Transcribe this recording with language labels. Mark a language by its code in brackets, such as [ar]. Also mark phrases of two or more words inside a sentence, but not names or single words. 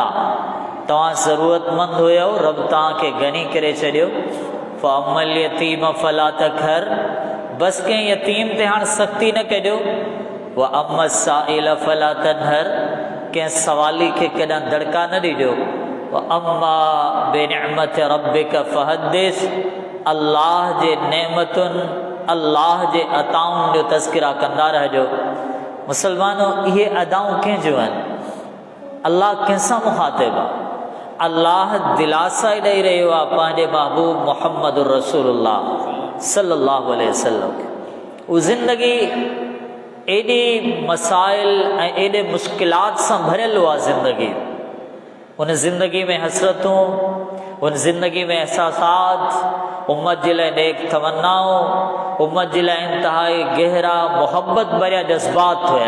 [sd] तव्हां ज़रूरतमंद हुयो, रब तव्हांखे गनी करे छॾियो। [ar] فأما اليتيم فلا تقهر. [sd] बस कंहिं यतीम ते हाणे सख़्ती न कजो। [ar] وأما السائل فلا تنهر. [sd] कंहिं सवाली खे कॾहिं दड़का न ॾिजो। [ar] وأما بنعمة ربك فحدث. [sd] अल्लाह जे नेमतुनि, अल्लाह जे अताउनि जो तज़किरा कंदा रहिजो। मुसलमानों, इहे अदाऊं कंहिंजूं आहिनि? अल्लाह कंहिंसां मुखातिब आहे? अल्लाह दिलासा ॾेई रहियो आहे पंहिंजे महबूब मुहम्मदुर रसूलुल्लाह [ar] صلى الله عليه وسلم. [sd] वो ज़िंदगी एॾी मसाइल ऐं एॾे मुश्किलात सां भरियल हुआ ज़िंदगी। उन ज़िंदगी में हसरतूं, उन ज़िंदगी में एहसासात, उम्मत जे लाइ नेक तमन्नाऊं, उम्मत जे लाइ इंतहाई गहरा मोहब्बत भरिया जज़्बात हुया।